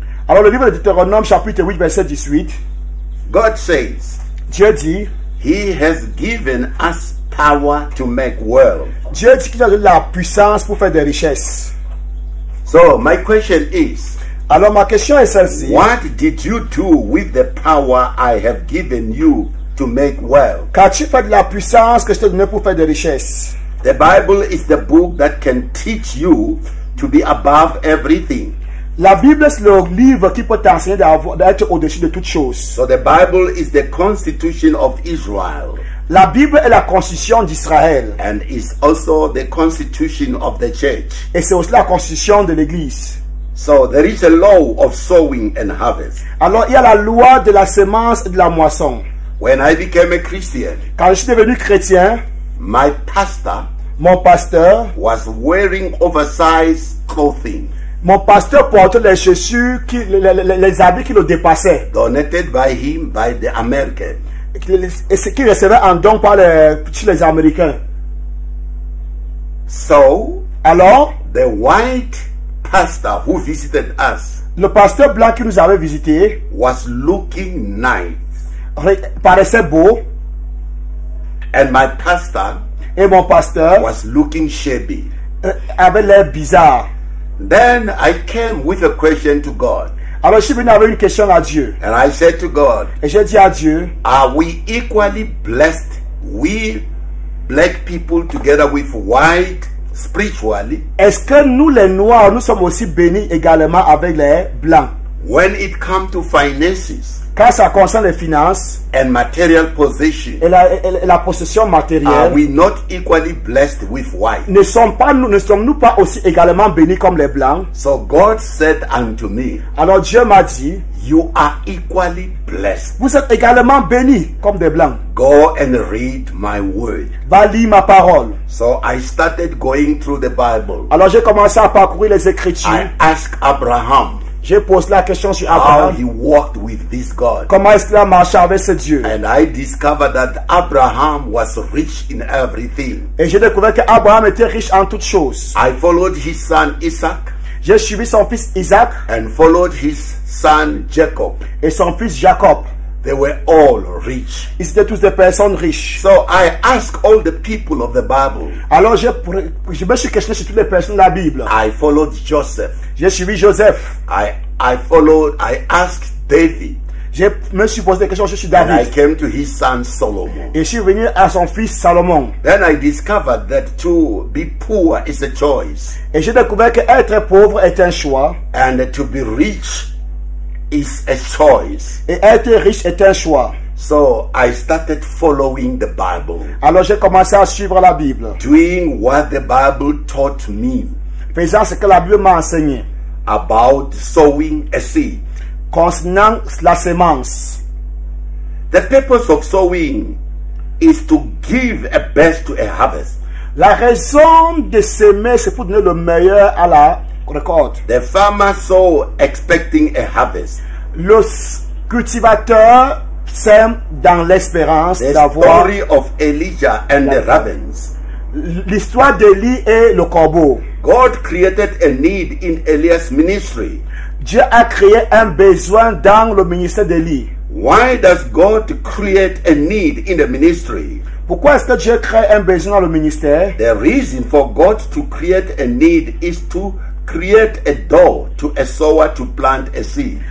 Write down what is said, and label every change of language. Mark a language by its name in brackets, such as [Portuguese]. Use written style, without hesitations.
[French] Alors le livre de Deutéronome chapitre 8 verset 18, [English] God says, [French] Dieu dit, [English] He has given us power to make wealth. [French] Dieu dit qu'il a donné la puissance pour faire des richesses. [English] So my question is, [French] Alors ma question est celle-ci. [English] what did you do with the power I have given you to make wealth? [French] Qu'as-tu fait de la puissance que je t'ai donnée pour faire des richesses? [English] The Bible is the book that can teach you to be above everything. [French] La Bible, c'est le livre qui peut t'enseigner d'être au-dessus de toutes choses. [English] So the Bible is the constitution of Israel [French] La Bible est la constitution d'Israël. [English] and is also the constitution of the church. [French] Et c'est aussi la constitution de l'Église. [English] So there is a law of sowing and harvest. [French] Alors, il y a la loi de la semence et de la moisson. [English] When I became a Christian, [French] Quand je suis devenu chrétien, [English] my pastor [French] mon pasteur [English] was wearing oversized clothing [French] portait les chaussures, les habits qui le dépassaient. [English] donated by him by the American. [French] Et ce qui recevait en don par les Américains. [English] So [French] Alors, [English] the white pastor who visited us [French] le pasteur blanc qui nous avait visité [English] was looking nice, [French] paraissait beau. [English] and my pastor [French] Et mon pasteur [English] was looking shabby. [French] avait l'air bizarre. [English] Then I came with a question to God, [French] Alors je suis venu avec une question à Dieu. [English] and I said to God, [French] Et j'ai dit à Dieu, [English] are we equally blessed, we black people together with white, spiritually, [French] est-ce que nous les noirs, nous sommes aussi bénis également avec les blancs? [English] when it comes to finances [French] Quand ça concerne les finances [English] and material possession? [French] et la possession [English] Are [French] matérielle, [English] we not equally blessed with white? [French] ne sommes-nous pas aussi également bénis comme les blancs? [English] So God said unto me, [French] Alors Dieu m'a dit, [English] you are equally blessed. [French] vous êtes également bénis comme des blancs. [English] Go and read my word. [French] Va lire ma parole. [English] So I started going through the Bible. [French] Alors j'ai commencé à parcourir les Écritures. [English] I asked Abraham [French] J'ai posé la question sur [English] how [French] Abraham. [English] he walked with this God. [French] Comment est-ce qu'il a marché avec ce Dieu? [English] And I discovered that Abraham was rich in everything. [French] Et j'ai découvert qu'Abraham était riche en toutes choses. [English] I followed his son Isaac [French] J'ai suivi son fils Isaac [English] and followed his son Jacob. [French] et son fils Jacob. [English] They were all rich. [French] Ils étaient tous des personnes riches. [English] So I ask all the people of the Bible. [French] Alors je me suis questionné sur toutes les personnes de la Bible. [English] I followed Joseph. [French] J'ai suivi Joseph. [English] I asked David. [French] Je me suis posé des questions sur [English] And I [French] David. [English] came to his son Solomon. [French] Et je suis venu à son fils Salomon. [English] Then I discovered that to be poor is a choice. [French] Et j'ai découvert que être pauvre est un choix. [English] And to be rich is a choice. [French] Et être riche est un choix. [English] So I started following the Bible. [French] Alors j'ai commencé à suivre la Bible. [English] Doing what the Bible taught me [French] Faisant ce que la Bible m'a enseigné. [English] about sowing a seed. [French] Concernant la sémence. [English] The purpose of sowing is to give a best to a harvest. [French] La raison de s'aimer, c'est pour donner le meilleur à la récolte. [English] The farmer sow expecting a harvest. [French] Le cultivateur sème dans l'espérance [English] The [French] d'avoir [English] story of Elijah and the ravens. [French] l'histoire d'Élie et le corbeau. [English] God created a need in Elias' ministry. [French] Dieu a créé un besoin dans le ministère d'Élie. [English] Why does God create a need in the ministry? [French] Pourquoi est-ce que Dieu crée un besoin dans le ministère? [English] The reason for God to create a need is to create a door to a sower to plant a seed.